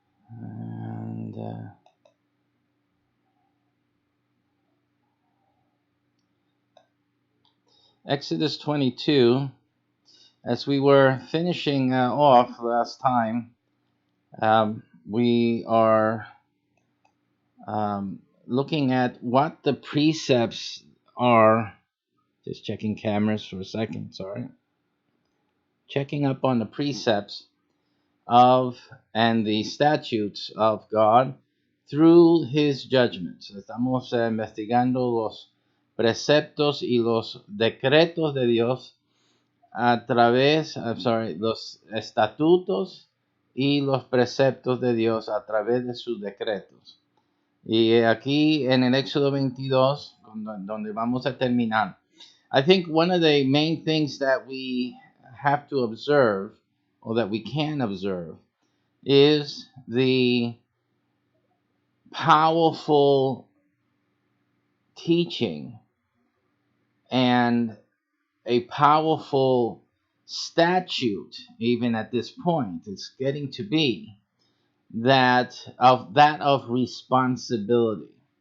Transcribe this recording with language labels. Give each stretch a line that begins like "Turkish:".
English: And Exodus 22, as we were finishing off last time, we are looking at what the precepts are. Just checking cameras for a second, sorry. Checking up on the precepts of and the statutes of God through his judgments.
Spanish: Estamos investigando los preceptos y los decretos de Dios a través, los estatutos y los preceptos de Dios a través de sus decretos. Y aquí en el Éxodo 22, donde vamos a terminar.
English: I think one of the main things that we have to observe, or that we can observe, is the powerful teaching and a powerful statute, even at this point, it's getting to be that of responsibility.